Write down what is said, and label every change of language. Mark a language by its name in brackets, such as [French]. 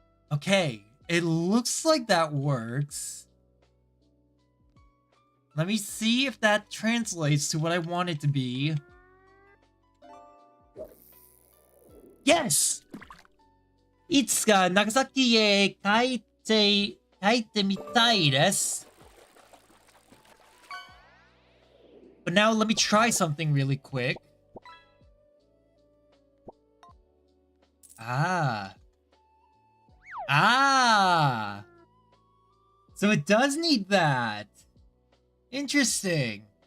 [English] Okay, it looks like that works. Let me see if that translates to what I want it to be. Yes! [Japanese] いつか長崎へ帰ってみたいです。 [English] But now let me try something really quick. Ah. Ah! So it does need that. Interesting.